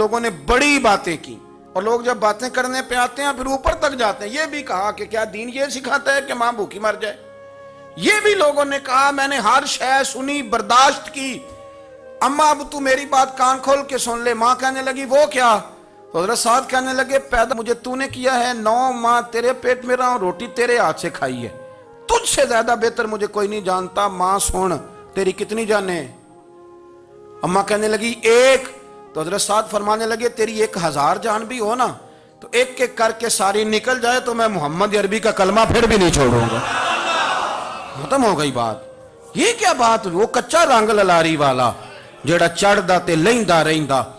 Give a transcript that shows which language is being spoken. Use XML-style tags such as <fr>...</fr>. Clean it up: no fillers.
<ur>لوگوں نے بڑی باتیں کی, اور لوگ جب باتیں کرنے پہ آتے ہیں پھر اوپر تک جاتے ہیں. یہ بھی کہا کہ کیا دین یہ سکھاتا ہے کہ ماں بھوکی مر جائے؟ یہ بھی لوگوں نے کہا میں نے ہر شے سنی, برداشت کی, اماں اب تو میری بات کان کھول کے سن لے. ماں کہنے لگی وہ کیا؟ تو حضرت سعد کہنے لگے پیدا مجھے تو نے کیا ہے, 9 ماہ تیرے پیٹ میں رہا ہوں, روٹی تیرے ہاتھ سے کھائی ہے, تجھ سے زیادہ بہتر مجھے کوئی نہیں جانتا. ماں سن تیری کتنی جانیں؟ اماں کہنے لگی 1. تو حضرت سعد فرمانے لگے تیری 1000 جان بھی ہو نا تو ایک ایک کر کے ساری نکل جائے تو میں محمد عربی کا کلمہ پھر بھی نہیں چھوڑوں گا. ختم ہو گئی بات. یہ کیا بات,</ur> <pa>وہ کچا رنگ للاری والا, ਜਿਹੜਾ ਚੜਦਾ ਤੇ ਲੈਂਦਾ ਰਹਿੰਦਾ।</pa>